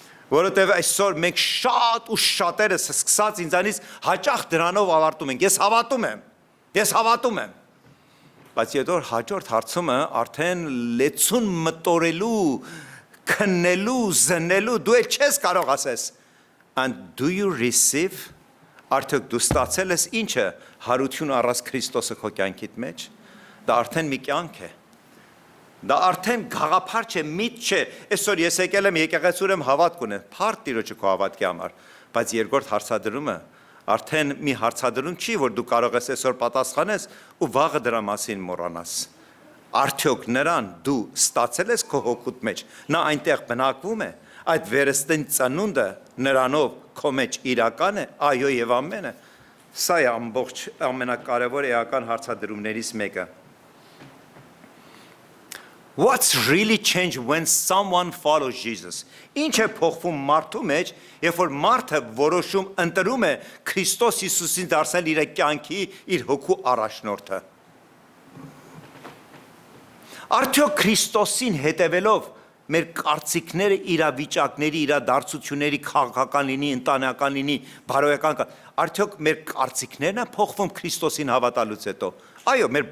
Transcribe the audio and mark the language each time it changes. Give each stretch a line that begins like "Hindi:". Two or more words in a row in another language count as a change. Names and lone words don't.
Armenian: Որովհետև այսօր մենք շատ ու շատերս սկսած ինձանից հաճախ դրանով ավարտում ենք։ Ես հավատում եմ։ Բայց եթե հաջորդ հարցումը արդեն լեցուն մտորելու, քննելու, զննելու, դու էլ չես կարող ասես,
English: and do you receive,
Armenian: արդյոք դու ստացել ես ինչը հարություն առած Քրիստոսը քո կյանքիդ մեջ, դա արդեն մի կյանք է, դա արդեն գաղափար չէ, միտ չէ, այսօր ես եկել եմ եկեղեցու եմ հավատք ունեմ, փառք Տիրոջը քո հավատքի համար, բայց երկրորդ հարցադրումը արդեն մի հարցադրում չի, որ դու կարող ես այսօր պատասխանես ու վաղը դրա մասին մոռանաս, արդյոք նրան դու ստացել ես քո հոգուտ մեջ, նա այնտեղ բնակվում է, այդ վերստին ծնունդը նրանով քո մեջ իրական է, այո եւ ամենը, սա է ամբողջ ամենակարևոր էական հարցադրումներից մեկը։
English: What's really changed when someone follows Jesus?
Armenian: Ինչ է փոխվում մարդու մեջ, երբ որ մարդը որոշում ընտրում է Քրիստոս Հիսուսին դարձնել իր կյանքի, իր հոգու առաջնորդը։ Արդյոք Քրիստոսին հետևելով մեր կարծիքները իրավիճակների, իրադարձությունների քաղաքական լինի, ընտանեկան լինի, բարոյական, արդյոք մեր կարծիքներն են փոխվում Քրիստոսին հավատալուց հետո։ Այո, մեր